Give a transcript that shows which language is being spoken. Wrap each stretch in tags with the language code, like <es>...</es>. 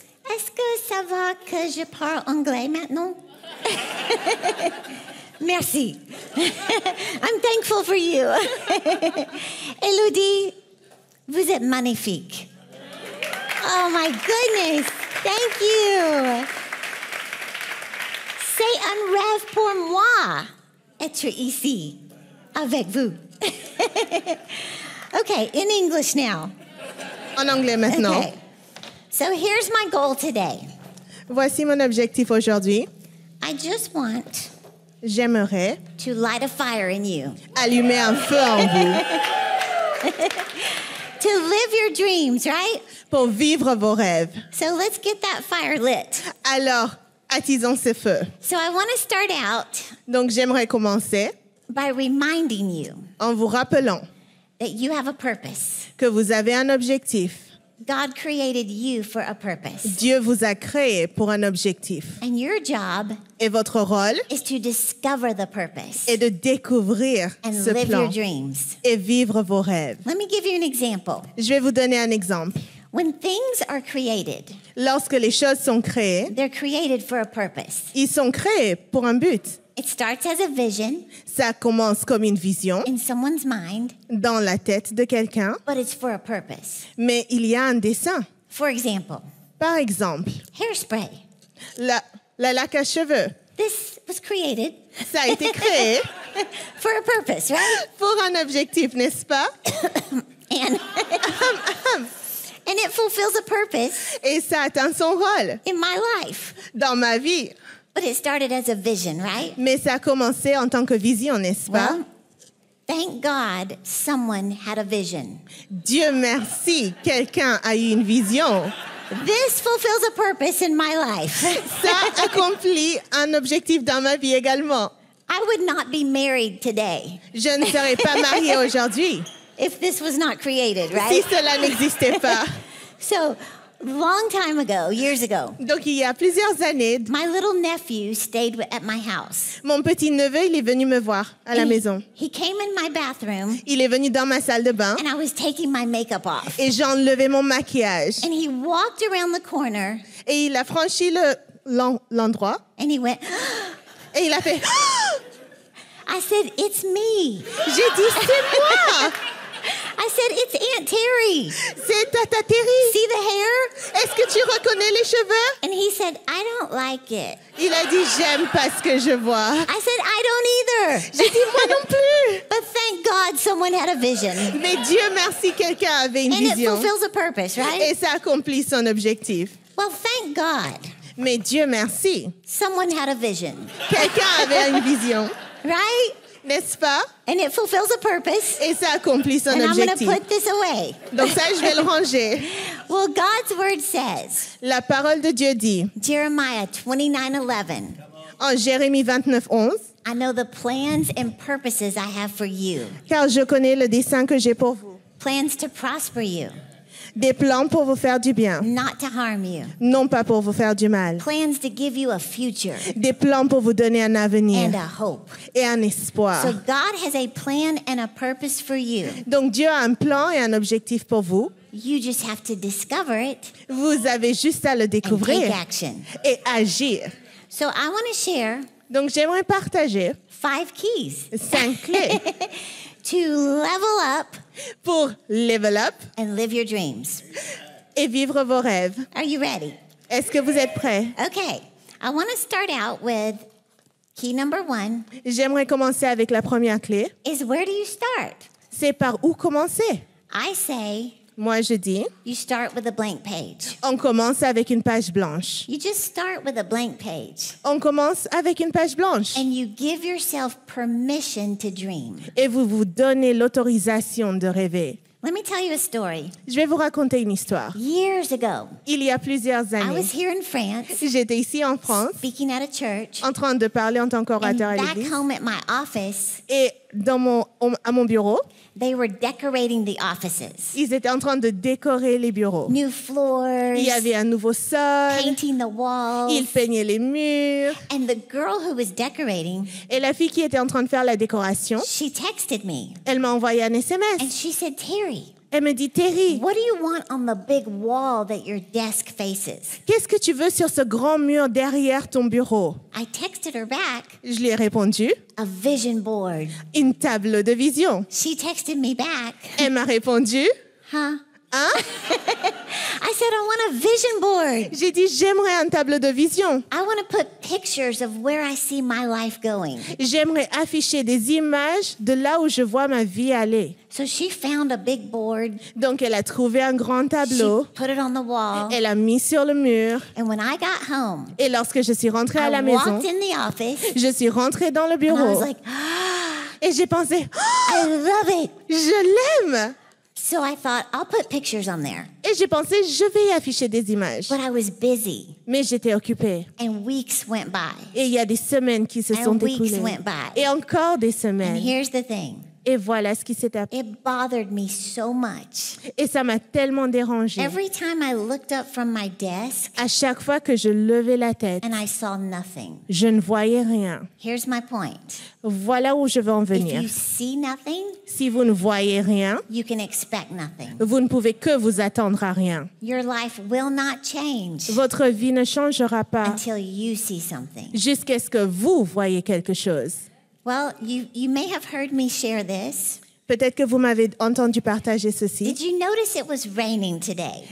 <fr>Est-ce que ça va que je parle anglais maintenant? Merci.</fr> <en>I'm thankful for you.</en> <fr>Elodie, vous êtes magnifique.</fr> <en>Oh my goodness, thank you.</en> <fr>C'est un rêve pour moi être ici avec vous.</fr> <en>Okay, in English now.</en> <fr>En anglais maintenant.</fr> <en>Okay. So here's my goal today.</en> <fr>Voici mon objectif aujourd'hui.</fr> <en>I just want</en> <fr>J'aimerais</fr> <en>to light a fire in you.</en> <fr>allumer un feu en vous</fr> <en>To live your dreams, right?</en> <fr>pour vivre vos rêves.</fr> <en>So let's get that fire lit.</en> <fr>Alors, attisons ce feu.</fr> <en>So I want to start out</en> <fr>Donc, j'aimerais commencer</fr> <en>by reminding you</en> <fr>en vous rappelant</fr> <en>that you have a purpose.</en> <fr>que vous avez un objectif.</fr> <en>God created you for a purpose.</en> <fr>Dieu vous a créé pour un objectif.</fr> <en>And your job</en> <fr>Et votre rôle</fr> <en>is to discover the purpose</en> <fr>est de découvrir</fr> <en>and</en> <fr>ce</fr> <en>live your</en> <fr>plan</fr> <en>dreams.</en> <fr>et vivre vos rêves.</fr> <en>Let me give you an example.</en> <fr>Je vais vous donner un exemple.</fr> <en>When things are created,</en> <fr>Lorsque les choses sont créées,</fr> <en>they're created for a purpose.</en> <fr>ils sont créés pour un but.</fr> <en>It starts as a vision</en> <fr>Ça commence comme une vision</fr> <en>in someone's mind,</en> <fr>dans la tête de quelqu'un,</fr> <en>but it's for a purpose.</en> <fr>mais il y a un dessin.</fr> <en>For example,</en> <fr>Par exemple,</fr> <en>hairspray.</en> <fr>la laque à cheveux.</fr> <en>This was created</en> <fr>Ça a été créé</fr> <en>for a purpose, right?</en> <fr>pour un objectif, n'est-ce pas?</fr> <en>And and it fulfills a purpose</en> <fr>Et ça atteint son rôle</fr> <en>in my life.</en> <fr>dans ma vie.</fr> <en>But it started as a vision, right?</en> <fr>Mais ça a commencé en tant que vision, n'est-ce pas?</fr> <en>Well, thank God someone had a vision.</en> <fr>Dieu merci, quelqu'un a eu une vision.</fr> <en>This fulfills a purpose in my life.</en> <fr>Ça accomplit un objectif dans ma vie également.</fr> <en>I would not be married today</en> <fr>Je ne serais pas mariée aujourd'hui</fr> <en>if this was not created,</en> <fr>si</fr> <en>right?</en> <fr>cela n'existait pas.</fr> <en>So, long time ago, years ago,</en> <fr>Donc, il y a plusieurs années,</fr> <en>my little nephew stayed at my house.</en> <fr>mon petit-neveu, il est venu me voir à la</fr> <en>And</en> <fr>maison.</fr> <en>he came in my bathroom,</en> <fr>Il est venu dans ma salle de bain</fr> <en>and I was taking my makeup off.</en> <fr>et j'ai enlevé mon maquillage.</fr> <en>And he walked around the corner,</en> <fr>Et il a franchi l'endroit</fr> <en>and he went,</en> <fr>et il a fait</fr> <en>I said, it's me.</en> <fr>J'ai dit, c'est moi!</fr> <en>I said, it's Aunt Terry.</en> <fr>C'est Tata Terry!</fr> <en>See the hair?</en> <fr>Est-ce que tu reconnais les cheveux?</fr> <en>And he said, I don't like it.</en> <fr>Il a dit, j'aime pas ce que je vois.</fr> <en>I said, I don't either.</en> <fr>J'ai dit, moi non plus!</fr> <en>But thank God someone had a vision.</en> <fr>Mais Dieu merci, quelqu'un avait une</fr> <en>And it</en> <fr>vision.</fr> <en>fulfills a purpose,</en> <fr>Et</fr> <en>right?</en> <fr>ça accomplit son objectif.</fr> <en>Well, thank God</en> <fr>Mais Dieu merci,</fr> <en>someone had a vision,</en> <fr>quelqu'un avait une vision.</fr> <en>right?</en> <fr>N'est-ce pas?</fr> <en>And it fulfills a purpose.</en> <fr>Et ça accomplit son</fr> <en>And I'm going to</en> <fr>objectif.</fr> <en>put this away.</en> <fr>Donc ça, je vais le ranger.</fr> <en>Well, God's word says,</en> <fr>La parole de Dieu dit,</fr> <en>Jeremiah 29:11,</en> <fr>en Jérémie 29:11,</fr> <en>I know the plans and purposes I have for you,</en> <fr>car je connais le dessein que j'ai pour vous.</fr> <en>plans to prosper you,</en> <fr>Des plans pour vous faire du bien,</fr> <en>not to harm you,</en> <fr>non pas pour vous faire du mal.</fr> <en>plans to give you a future</en> <fr>Des plans pour vous donner un avenir</fr> <en>and a hope.</en> <fr>et un espoir.</fr> <en>So God has a plan and a purpose for you.</en> <fr>Donc Dieu a un plan et un objectif pour vous.</fr> <en>You just have to discover it</en> <fr>Vous avez juste à le</fr> <en>and take</en> <fr>découvrir</fr> <en>action.</en> <fr>et agir.</fr> <en>So I want to share</en> <fr>Donc j'aimerais partager</fr> <en>5 keys</en> <fr>5 clés</fr> <en>to level up</en> <fr>pour</fr> <en>level up and live your dreams.</en> <fr>et vivre vos rêves.</fr> <en>Are you ready?</en> <fr>Est-ce que vous êtes prêts?</fr> <en>Okay. I want to start out with key number 1</en> <fr>J'aimerais commencer avec la première clé.</fr> <en>is where do you start?</en> <fr>C'est par où commencer?</fr> <en>I say</en> <fr>Moi, je dis,</fr> <en>you start with a blank page.</en> <fr>on commence avec une page blanche.</fr> <en>You just start with a blank page</en> <fr>On commence avec une page blanche.</fr> <en>and you give yourself permission to dream.</en> <fr>Et vous vous donnez l'autorisation de rêver.</fr> <en>Let me tell you a story.</en> <fr>Je vais vous raconter une histoire.</fr> <en>Years ago,</en> <fr>Il y a plusieurs</fr> <en>I</en> <fr>années,</fr> <en>was here in France</en> <fr>j'étais ici en France,</fr> <en>speaking at a church.</en> <fr>en train de parler en tant</fr> <en>And</en> <fr>qu'orateur à</fr> <en>back</en> <fr>l'église.</fr> <en>home at my office,</en> <fr>Et à mon bureau,</fr> <en>they were decorating the offices.</en> <fr>ils étaient en train de décorer les bureaux.</fr> <en>New floors,</en> <fr>Il y avait un nouveau sol,</fr> <en>painting the walls.</en> <fr>ils peignaient les murs.</fr> <en>And the girl who was decorating,</en> <fr>Et la fille qui était en train de faire la décoration,</fr> <en>she texted me</en> <fr>elle m'a envoyé un</fr> <en>and</en> <fr>SMS.</fr> <en>she said, Terry,</en> <fr>Elle me dit, Terry,</fr> <en>what do you want on the big wall that your desk faces?</en> <fr>qu'est-ce que tu veux sur ce grand mur derrière ton bureau?</fr> <en>I texted her back,</en> <fr>Je lui ai répondu,</fr> <en>a vision board.</en> <fr>une table de vision.</fr> <en>She texted me back,</en> <fr>Elle m'a répondu,</fr> <en>huh?</en> <fr>hein?</fr> <en>I said, I want a vision board.</en> <fr>J'ai dit, j'aimerais une table de vision.</fr> <en>I want to put pictures of where I see my life going.</en> <fr>J'aimerais afficher des images de là où je vois ma vie aller.</fr> <en>So she found a big board.</en> <fr>Donc, elle a trouvé un grand</fr> <en>She</en> <fr>tableau.</fr> <en>put it on the wall.</en> <fr>Elle a mis sur le mur.</fr> <en>And when I got home,</en> <fr>Et lorsque je suis rentrée à</fr> <en>I</en> <fr>la maison,</fr> <en>walked in the office</en> <fr>je suis rentrée dans le</fr> <en>and I was</en> <fr>bureau.</fr> <en>like,</en> <fr>Et j'ai pensé, oh,</fr> <en>I love it.</en> <fr>je l'aime.</fr> <en>So I thought, I'll put pictures on there.</en> <fr>Et j'ai pensé, je vais y afficher des images.</fr> <en>But I was busy</en> <fr>Mais j'étais occupée.</fr> <en>and weeks went by.</en> <fr>Et il y a des semaines qui se sont</fr> <en>And weeks</en> <fr>écoulées.</fr> <en>went by.</en> <fr>Et encore des</fr> <en>And</en> <fr>semaines.</fr> <en>here's the thing.</en> <fr>Et voilà ce qui s'est passé.</fr> <en>It bothered me so much.</en> <fr>Et ça m'a tellement dérangée.</fr> <en>Every time I looked up from my desk</en> <fr>À chaque fois que je levais la tête,</fr> <en>and I saw nothing.</en> <fr>je ne voyais rien.</fr> <en>Here's my point.</en> <fr>Voilà où je veux en</fr> <en>If</en> <fr>venir.</fr> <en>you see nothing,</en> <fr>Si vous ne voyez rien,</fr> <en>you can expect nothing.</en> <fr>vous ne pouvez que vous attendre à rien.</fr> <en>Your life will not change</en> <fr>Votre vie ne changera pas</fr> <en>until you see something.</en> <fr>jusqu'à ce que vous voyez quelque chose.</fr> <en>Well, you may have heard me share this.</en> <fr>Peut-être que vous m'avez entendu partager ceci.</fr> <en>Did you notice it was raining today?</en>